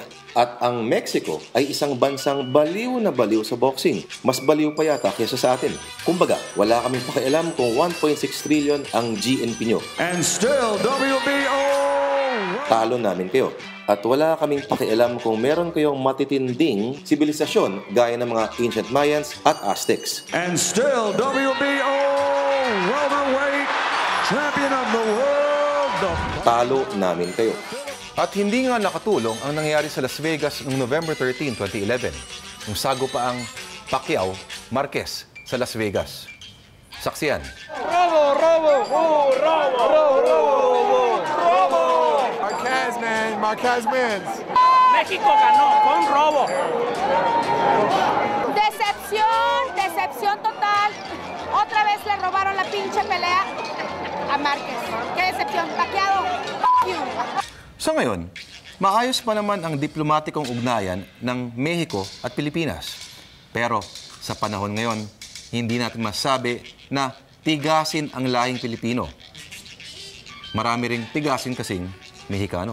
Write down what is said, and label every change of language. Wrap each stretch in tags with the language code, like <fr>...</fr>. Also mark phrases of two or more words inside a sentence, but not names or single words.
<tl>At ang Mexico ay isang bansang baliw na baliw sa boxing. Mas baliw pa yata kaysa sa atin. Kumbaga, wala kaming pakialam kung 1.6 trillion ang GNP nyo.</tl> <en>And still, WBO!</en> <tl>Talo namin kayo. At wala kaming pakialam kung meron kayong matitinding sibilisasyon gaya ng mga ancient Mayans at Aztecs.</tl> <en>And still, WBO welterweight champion of the world.</en> <tl>Talo namin kayo. At hindi nga nakatulong ang nangyari sa Las Vegas noong November 13, 2011, nung sago pa ang Pacquiao Marquez sa Las Vegas. Saksiyan.</tl> <es>Robo! Robo! Oh, robo! Robo! Robo! Robo!</es> <en>Marquez, man. Marquez wins.</en> <es>México ganó con robo. Decepción, decepción total. Otra vez le robaron la pinche pelea a Marquez. Qué decepción.</es> <en>Pacquiao, you.</en> <tl>Sa ngayon, maayos pa naman ang diplomatikong ugnayan ng Mexico at Pilipinas. Pero sa panahon ngayon, hindi natin masabi na tigasin ang lahing Pilipino. Marami ring tigasin kasing Mexicano.</tl>